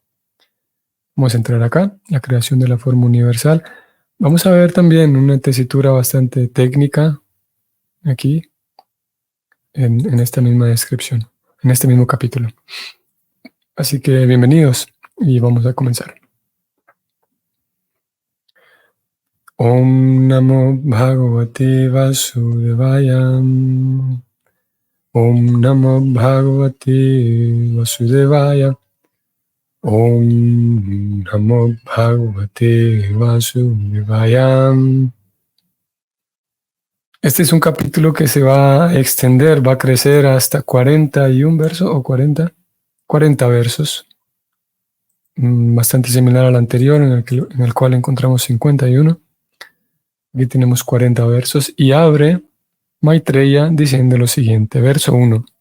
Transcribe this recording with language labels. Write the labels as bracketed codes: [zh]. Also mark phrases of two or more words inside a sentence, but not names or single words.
[es] Vamos a entrar acá, la creación de la forma universal. Vamos a ver también una tesitura bastante técnica aquí, en esta misma descripción, en este mismo capítulo. Así que bienvenidos y vamos a comenzar. [sa] ॐ नमो भगवते वासुदेवाय. ॐ नमो भगवते वासुदेवाय. ॐ नमो भगवते वासुदेवाय. [es] Este es un capítulo que se va a extender, va a crecer hasta 41 versos o 40 versos. Bastante similar al anterior, en el cual encontramos 51. Aquí tenemos 40 versos y abre Maitreya diciendo lo siguiente, verso 1.